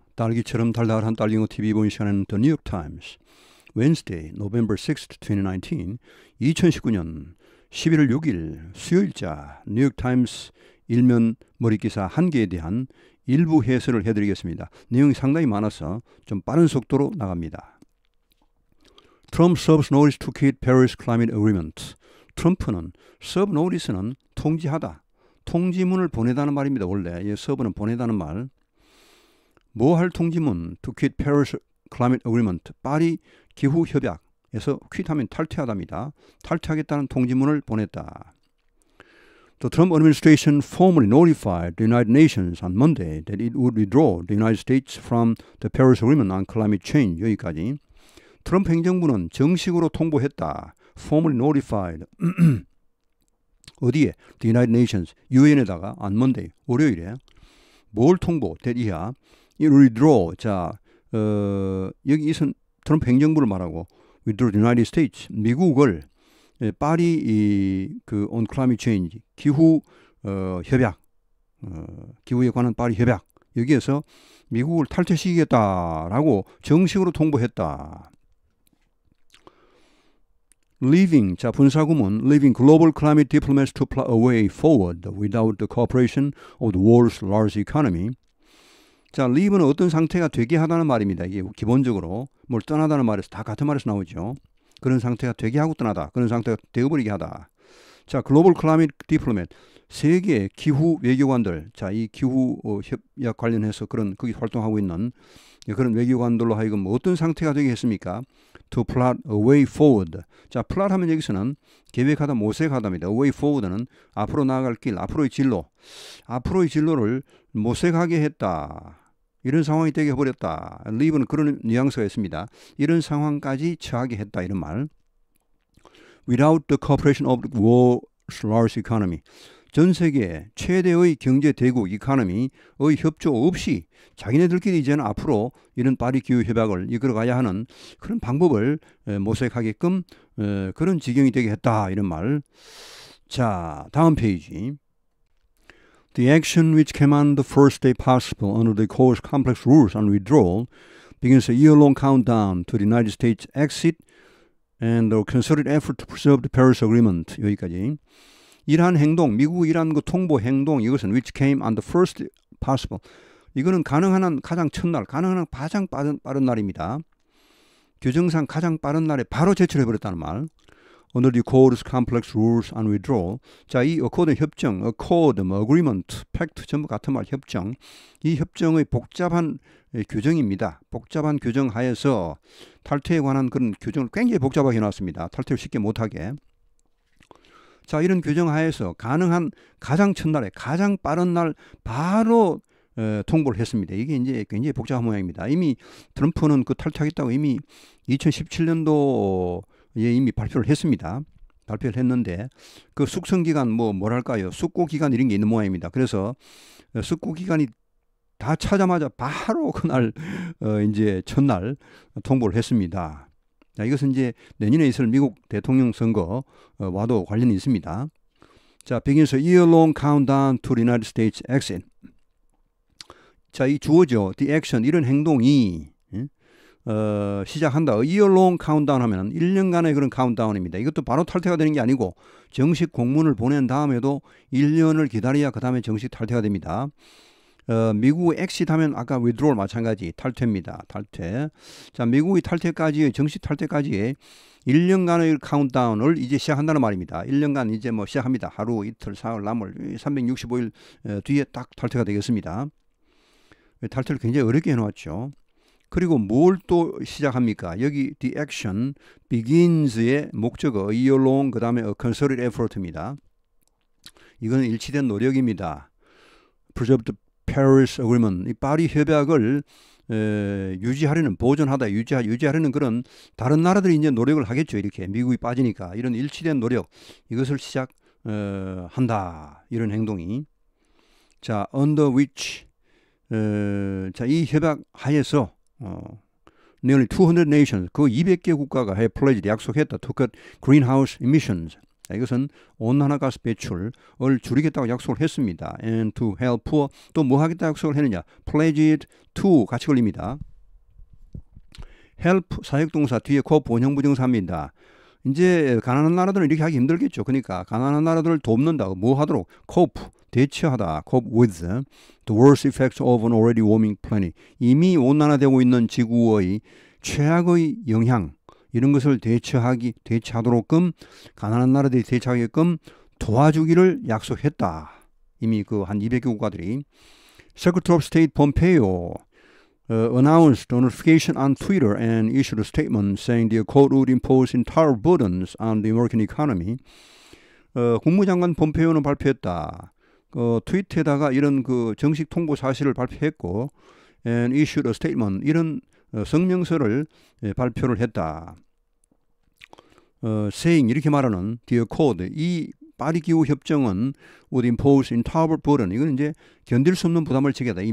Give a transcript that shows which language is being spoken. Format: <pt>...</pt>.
<ko>딸기처럼 달달한 딸기노 TV 본 시간은</ko> <en>The New York Times Wednesday, November 6th, 2019</en> <ko>2019년 11월 6일 수요일자 뉴욕 타임스 일면 머릿기사 한 개에 대한 일부 해설을 해드리겠습니다. 내용이 상당히 많아서 좀 빠른 속도로 나갑니다.</ko> <en>Trump serves notice to quit Paris Climate Agreement.</en> <ko>트럼프는 serve notice는 통지하다, 통지문을 보내다는 말입니다. 원래 이 serve는 보내다는 말. 뭐 할 통지문?</ko> <en>To quit Paris Climate Agreement.</en> <ko>파리 기후 협약에서 quit하면 탈퇴하답니다. 탈퇴하겠다는 통지문을 보냈다.</ko> <en>The Trump administration formally notified the United Nations on Monday that it would withdraw the United States from the Paris Agreement on climate change.</en> <ko>여기까지. 트럼프 행정부는 정식으로 통보했다.</ko> <en>Formally notified.</en> <ko>어디에?</ko> <en>The United Nations.</en> <ko>UN에다가</ko> <en>on Monday.</en> <ko>월요일에. 뭘 통보? that 이하. 이 withdraw. 자, 여기 이선 트럼프 행정부를 말하고</ko> <en>withdraw the United States.</en> <ko>미국을 파리 그</ko> <en>on climate change</en> <ko>기후 협약 기후에 관한 파리 협약 여기에서 미국을 탈퇴시키겠다라고 정식으로 통보했다.</ko> <en>Leaving</en> <ko>자 분사구문</ko> <en>leaving global climate diplomats to plot a way forward without the cooperation of the world's largest economy.</en> <ko>자, leave는 어떤 상태가 되게 하다는 말입니다. 이게 기본적으로 뭘 떠나다는 말에서 다 같은 말에서 나오죠. 그런 상태가 되게 하고 떠나다. 그런 상태가 되어버리게 하다. 자, 글로벌 클라이밋 디플로맷 세계 기후 외교관들. 자, 이 기후 협약 관련해서 그런 거기 활동하고 있는 그런 외교관들로 하여금 어떤 상태가 되게 했습니까?</ko> <en>To plot a way forward.</en> <ko>자, plot 하면 여기서는 계획하다, 모색하다입니다.</ko> <en>A way forward</en> <ko>는 앞으로 나아갈 길, 앞으로의 진로. 앞으로의 진로를 모색하게 했다. 이런 상황이 되게 해버렸다. leave는 그런 뉘앙스가 있습니다. 이런 상황까지 처하게 했다. 이런 말.</ko> <en>Without the cooperation of the world's largest economy.</en> <ko>전 세계 최대의 경제 대국 이카노미의 협조 없이 자기네들끼리 이제는 앞으로 이런 파리 기후 협약을 이끌어가야 하는 그런 방법을 모색하게끔 그런 지경이 되게 했다. 이런 말. 자, 다음 페이지.</ko> <en>The action which came on the first day possible under the Core's complex rules on withdrawal begins a year-long countdown to the United States exit and the concerted effort to preserve the Paris Agreement.</en> <ko>여기까지. 이러한 행동, 미국의 이러한 그 통보 행동, 이것은</ko> <en>which came on the first possible.</en> <ko>이거는 가능한 한 가장 첫날, 가능한 한 가장 빠른 날입니다. 규정상 가장 빠른 날에 바로 제출해버렸다는 말.</ko> <en>Under the Core's complex rules on withdrawal.</en> <ko>자, 이 accord 협정, accord, agreement, pact 전부 같은 말 협정. 이 협정의 복잡한 규정입니다. 복잡한 규정 하에서 탈퇴에 관한 그런 규정을 굉장히 복잡하게 해놨습니다. 탈퇴를 쉽게 못하게. 자, 이런 규정 하에서 가능한 가장 첫날에 가장 빠른 날 바로 통보를 했습니다. 이게 이제 굉장히 복잡한 모양입니다. 이미 트럼프는 그 탈퇴하겠다고 이미 2017년도에 이미 발표를 했습니다. 발표를 했는데 그 숙성 기간 뭐랄까요? 숙고 기간 이런 게 있는 모양입니다. 그래서 숙고 기간이 다 차자마자 바로 그날 이제 첫날 통보를 했습니다. 자, 이것은 이제 내년에 있을 미국 대통령 선거와도 관련이 있습니다.</ko> <en>자, begins a year-long countdown to the United States exit.</en> <ko>자, 이 주어죠.</ko> <en>The action,</en> <ko>이런 행동이 시작한다.</ko> <en>A year-long countdown</en> <ko>하면 1년간의 그런 카운트다운입니다. 이것도 바로 탈퇴가 되는 게 아니고 정식 공문을 보낸 다음에도 1년을 기다려야 그 다음에 정식 탈퇴가 됩니다. 미국의 엑시트 하면 아까 withdrawal 마찬가지 탈퇴입니다. 탈퇴. 자, 미국의 탈퇴까지 정식 탈퇴까지의 1년간의 카운트다운을 이제 시작한다는 말입니다. 1년간 이제 뭐 시작합니다. 하루, 이틀, 사흘, 나물 365일 뒤에 딱 탈퇴가 되겠습니다. 탈퇴를 굉장히 어렵게 해놓았죠. 그리고 뭘 또 시작합니까? 여기</ko> <en>the action begins</en> <ko>의 목적어 year long 그 다음에 a concerted effort입니다. 이거는 일치된 노력입니다.</ko> <en>preserve the Paris Agreement,</en> <ko>이 파리 협약을 유지하려는 보존하다 유지하려는 그런 다른 나라들이 이제 노력을 하겠죠. 이렇게 미국이 빠지니까 이런 일치된 노력 이것을 시작한다. 이런 행동이.</ko> <en>자, under which 자,</en> <ko>이 협약 하에서</ko> <en>nearly 200 nations</en> <ko>그 200개 국가가</ko> <en>pledged</en> <ko>약속했다.</ko> <en>to cut greenhouse emissions</en> <ko>이것은 온난화가스 배출을 줄이겠다고 약속을 했습니다.</ko> <en>And to help poor</en> <ko>또 뭐 하겠다 약속을 했느냐?</ko> <en>pledged to</en> <ko>같이 걸립니다. help 사역동사 뒤에 코 본형부정사입니다. 이제 가난한 나라들은 이렇게 하기 힘들겠죠. 그러니까 가난한 나라들을 돕는다. 뭐 하도록? cope 대처하다.</ko> <en>cope with the worst effects of an already warming planet.</en> <ko>이미 온난화되고 있는 지구의 최악의 영향 이런 것을 대처하도록끔 가난한 나라들이 대처하게끔 도와주기를 약속했다. 이미 그 한 200개 국가들이.</ko> <en>Secretary of State Pompeo announced a notification on Twitter and issued a statement saying the accord would impose entire burdens on the American economy.</en> <ko>국무장관 폼페이오는 발표했다. 트위터에다가 이런 그 정식 통보 사실을 발표했고,</ko> <en>and issued a statement</en> <ko>이런 성명서를 발표를 했다. saying 이렇게 말하는</ko> <en>the accord</en> <ko>이 파리 기후 협정은</ko> <en>would impose entire burden</en> <ko>이건 이제 견딜 수 없는 부담을 지게 하다.</ko>